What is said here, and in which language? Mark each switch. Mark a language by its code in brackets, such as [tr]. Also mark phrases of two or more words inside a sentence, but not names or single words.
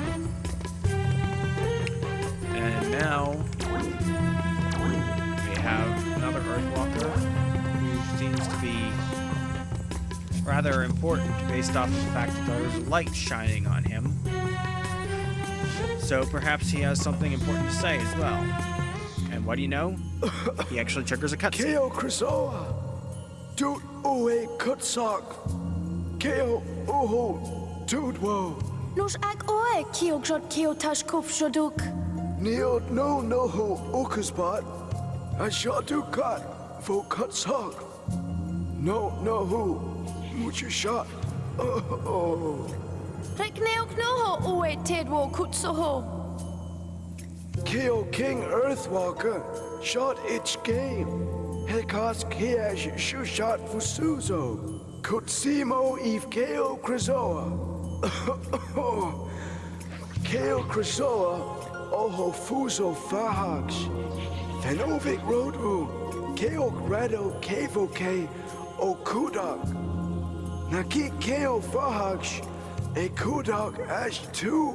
[en] And now we have another Earthwalker who seems to be rather important based off of the fact that there's light shining on him. So perhaps he has something important to say as well. And what do you know? He actually triggers a cutscene. Keo Krazoa, Dude Uwe Kutsak, Keo Uho, Dude Wo, Nos ag oe kio grot kio tash kuf shoduk. Neod no ho Ukasbat, Ashatu Kat, Vo Kutsak, no hu, Mucha shot, oh. Rek neok noho oe tedwo kutsoho. Keo King Earthwalker, shot its game. Helkas Kiash Shushat Fusuzo, Kutsimo Eve Keo Krazoa. Keo Krazoa, Oho Fuso Fahax, Fenovic Roadru, Keo Grado Kevoke, Okudak, Naki Keo Fahax, A Kudak Ash 2.